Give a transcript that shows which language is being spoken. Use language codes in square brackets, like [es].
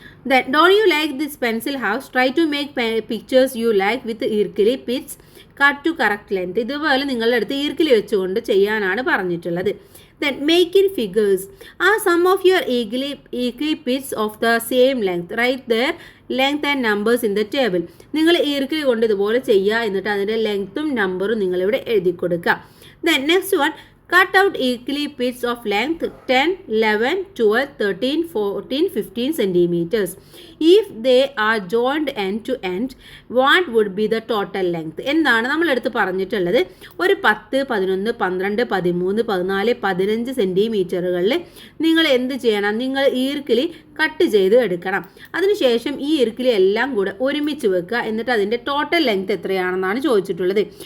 [en] Then don't you like this pencil house? Try to make pictures you like with ഈർക്കിലി bits cut to correct length. [ml] ഇതുപോലെ നിങ്ങളുടെ അടുത്ത് ഈർക്കിലി വെച്ചുകൊണ്ട് ചെയ്യാനാണ് പറഞ്ഞിട്ടുള്ളത്. [en] Then make in figures. Are some of your ഈർക്കിലി bits of the same length? Write their length and numbers in the table. [ml] നിങ്ങൾ ഈർക്കിലി കൊണ്ട് ഇതുപോലെ ചെയ്യുക. എന്നിട്ട് അതിൻ്റെ ലെങ്ത്തും നമ്പറും നിങ്ങളിവിടെ എഴുതി കൊടുക്കുക. [en] Then next one, cut out equally bits of length 10, 11, 12, 13, 14, 15 centimeters. If they are joined end to end, what would be the total length? [ml] എന്താണ് നമ്മളെടുത്ത് പറഞ്ഞിട്ടുള്ളത്? ഒരു 10, 11, 12, 13, 14, 15 സെൻറ്റിമീറ്ററുകളിൽ നിങ്ങൾ എന്ത് ചെയ്യണം? നിങ്ങൾ ഈർക്കിലി കട്ട് ചെയ്ത് എടുക്കണം. അതിനുശേഷം ഈ ഈർക്കിലി എല്ലാം കൂടെ ഒരുമിച്ച് വെക്കുക. എന്നിട്ട് അതിൻ്റെ ടോട്ടൽ ലെങ്ത് എത്രയാണെന്നാണ് ചോദിച്ചിട്ടുള്ളത്.